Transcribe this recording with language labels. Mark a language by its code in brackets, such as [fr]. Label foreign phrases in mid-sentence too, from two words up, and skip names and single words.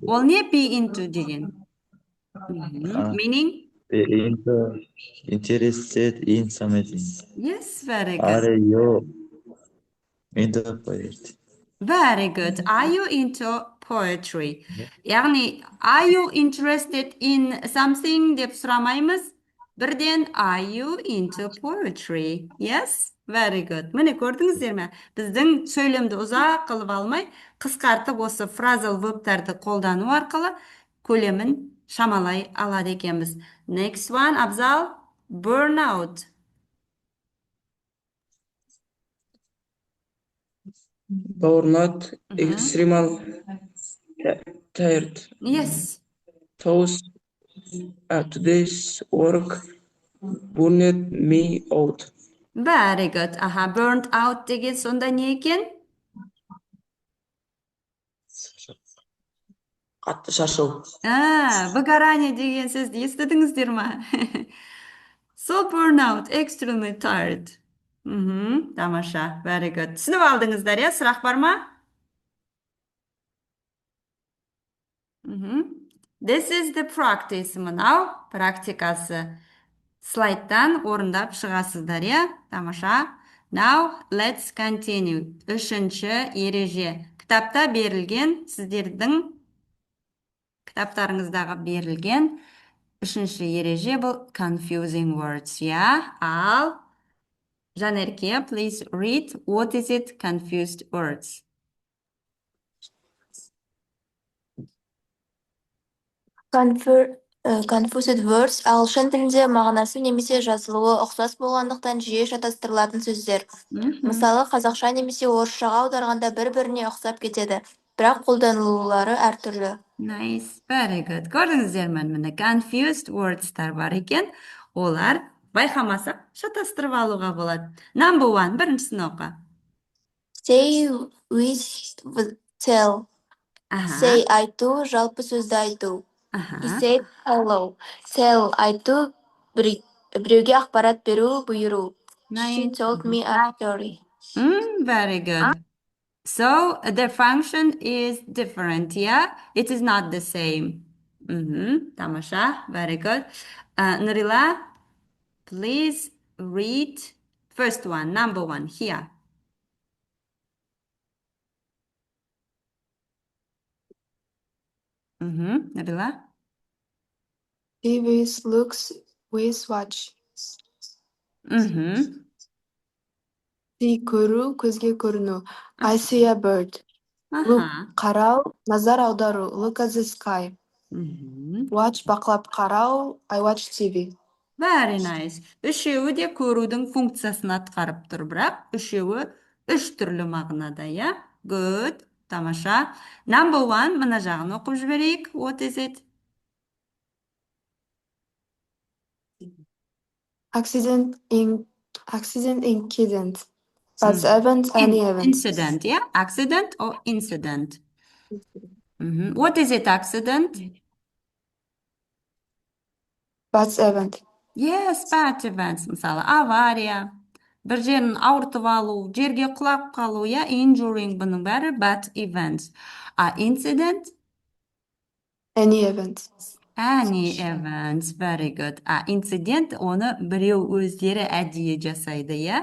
[kk] Ол не [en] be into [kk] деген? Meaning? [en] be into, interested in something. Yes, very good. Are you into poetry? Very good. Are you into poetry? Яғни, are you interested in something [kk] деп сұрамаймыз. Бірден, [en] are you into poetry? Yes? Very good. [kk] Міне көрдіңіздер ме? Біздің сөйлемді ұзақ қылып алмай, қысқартып осы фразал вербтарды қолдану арқылы көлемін шамалай алады екенбіз. [en] Next one, Абзал. Burnout. Burnout, extreme tired. Yes. Those today's work burned me out. Very good. Aha, burnt out [kk] деген сонда не екен? Қатты шаршау. Выгорание деген сөзді естідіңіздер ма? [en] So burnout, extremely tired. Тамаша, very good. [kk] Түсініп алдыңыздар, иә? Сұрақ бар ма? [en] This is the practice. [kk] Мынау практикасы. Слайдтан орындап шығасыздар, иә? Тамаша. [en] Now, let's continue. [kk] Үшінші ереже. Кітапта берілген, сіздердің кітаптарыңыздағы берілген үшінші ереже бұл [en] confusing words, [kk] иә? Ал Жанерке, [en] please read. What is it? Confused words. Confused words [kk] ағылшын тілінде мағынасы немесе жазылуы ұқсас болғандықтан жиі шатастырылатын сөздер. Мысалы, қазақша немесе орысшаға аударғанда бір-біріне ұқсап кетеді, бірақ қолданылулары әртүрлі. [en] Nice, very good. [kk] Көрдіңіздер ме? Міне [en] confused words- [kk] тар бар екен. Олар байқамасақ шатастырып алуға болады. [en] Number one, [kk] біріншісін оқы. [en] Say, with, tell. Say, [kk] айту, жалпы сөзді айту. [en] He said hello. Tell, [kk] айту, біреуге ақпарат беру, бұйыру. [en] She told me a story. Very good. So the function is different, yeah? It is not the same. Тамаша, very good. Nurila, please read first one, number one, here. Nurila? He with looks with watch. [kk] See көру, көзге көріну. [en] I see a bird. Look, [kk] қарау, назар аудару. [en] Look at the sky. Watch, [kk] бақылап қарау. [en] I watch TV. Very nice. [kk] Үшеуі де көрудің функциясын атқарып тұр, бірақ үшеуі үш түрлі мағынада, иә? [en] Good. Тамаша. Number one, [kk] мына жағын оқып жіберейік. [en] What is it? Accident, incident. Bad event, any event. Incident, yeah? Accident or incident? What is it, accident? Bad event. Yes, bad events. [kk] Мысалы, авария, бір жерін ауыртып алу, жерге құлап қалу, иә? [en] Injuring, [kk] бұның бәрі [en] bad events. Incident? Any event. Any events, very good. Incident, [kk] оны біреу өздері әдейі жасайды, иә?